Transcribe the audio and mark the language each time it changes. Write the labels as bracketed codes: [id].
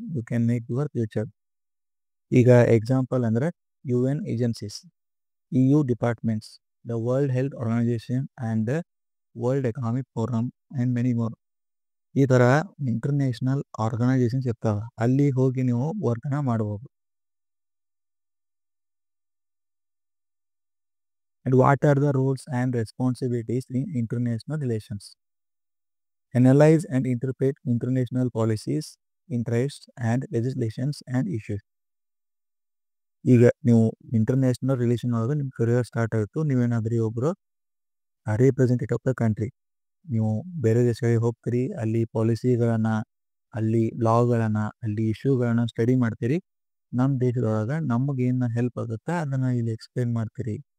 [en] You can make your future. [kn] ಈಗ example ಅಂದರೆ [en] UN agencies, EU departments, the world health organisation and the world economic forum and many more. [kn] ಈ ಥರ international organisations ಇರ್ತಾವೆ, ಅಲ್ಲಿ ಹೋಗಿ ನೀವು ವರ್ಕನ್ನ ಮಾಡ್ಬೋದು. [en] And what are the rules and responsibilities in international relations? Analyze and interpret international policies, interests, and legislations and issues. [kn] ಈಗ ನೀವು international relation ಒಳಗೆ ನಿಮ್ಮ ಕರಿಯರ್ ಸ್ಟಾರ್ಟ್ ಆಯಿತು, ನೀವೇನಾದ್ರೂ ಒಬ್ಬರು [en] representative of the country, [kn] ನೀವು ಬೇರೆ ದೇಶಗಳಿಗೆ ಹೋಗ್ತೀರಿ, ಅಲ್ಲಿ ಪಾಲಿಸಿಗಳನ್ನು, ಅಲ್ಲಿ ಲಾಗಳನ್ನು, ಅಲ್ಲಿ ಇಶ್ಯೂಗಳನ್ನು ಸ್ಟಡಿ ಮಾಡ್ತೀರಿ, ನಮ್ಮ ದೇಶದೊಳಗೆ ನಮಗೇನು ಹೆಲ್ಪ್ ಆಗುತ್ತೆ ಅದನ್ನು ಇಲ್ಲಿ ಎಕ್ಸ್ಪ್ಲೇನ್ ಮಾಡ್ತೀರಿ.